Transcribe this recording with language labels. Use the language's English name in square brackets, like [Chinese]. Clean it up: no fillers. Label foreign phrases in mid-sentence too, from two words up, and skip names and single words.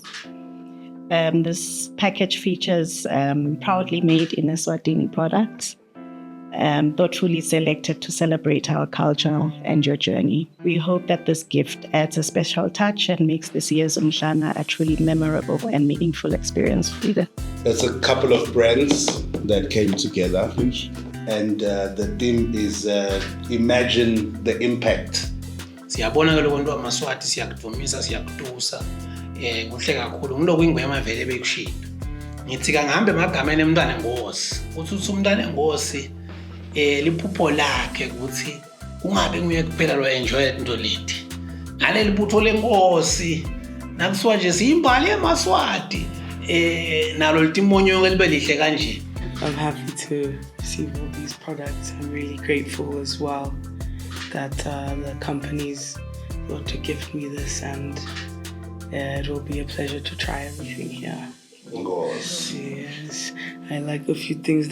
[English] This package features proudly made in Eswatini products, thoughtfully selected to celebrate our culture and your journey. We hope that this gift adds a special touch and makes this year's Umhlanga a truly memorable and meaningful experience for you. There's a couple of brands that came together, and the theme is Imagine the Impact. [Swati] Siyabona ke lokho nto amaswati siyakuvumisa siyakutusa kuhle kakhulu ngiloko ingwema vele bekushiya ngithi kangahambe emagameni emntwanenkosi uthi umntwanenkosi liphupho lakhe ukuthi ungabe nguye kuphela lo enjoy into leti ngaleli phutho lenkosi nakusiwa nje siyimbali emaswati nalo letisuka libe lihle kanje. [English] I'm happy to receive all these products. I'm really grateful as well that the companies want to gift me this, and it will be a pleasure to try everything here. Yes, I like a few things.